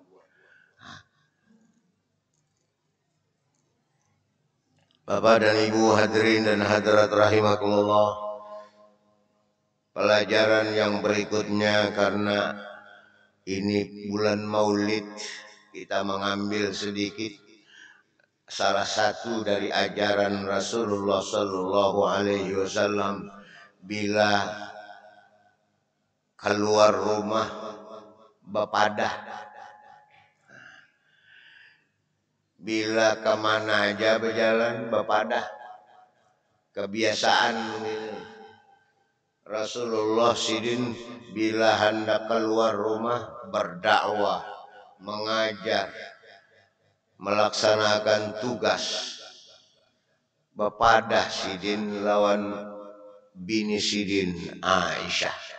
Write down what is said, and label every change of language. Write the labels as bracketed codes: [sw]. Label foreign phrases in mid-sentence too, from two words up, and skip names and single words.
[id] Bapak dan Ibu hadirin dan hadirat rahimakumullah, pelajaran yang berikutnya, karena ini bulan Maulid, kita mengambil sedikit salah satu dari ajaran Rasulullah [ar] صلى الله عليه وسلم. [bjn] Bila keluar rumah bepadah, bila kemana aja berjalan bepadah, kebiasaan Rasulullah sidin bila hendak keluar rumah berdakwah, mengajar, melaksanakan tugas, bepadah sidin lawan bini sidin Aisyah.